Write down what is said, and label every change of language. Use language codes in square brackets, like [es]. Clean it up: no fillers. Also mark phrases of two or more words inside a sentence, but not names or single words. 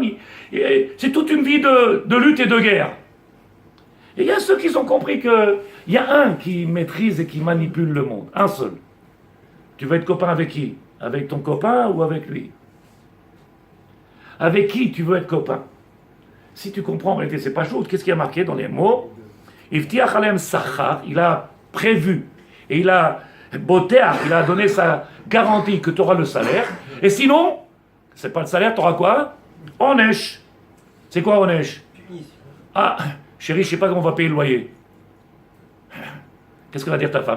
[fr] C'est toute une vie de lutte et de guerre. Et il y a ceux qui ont compris qu'il y a un qui maîtrise et qui manipule le monde. Un seul. Tu veux être copain avec qui? Avec ton copain ou avec lui? Avec qui tu veux être copain? Si tu comprends, en réalité, c'est pas chaud. Qu'est-ce qu'il y a marqué dans les mots? [he] הבטיח עליהם שכר, [fr] il a prévu et il a donné sa garantie que tu auras le salaire. Et sinon, c'est pas le salaire, tu auras quoi? Onesh. C'est quoi onesh? Ah, chérie, je sais pas comment on va payer le loyer. Qu'est-ce que va dire ta femme?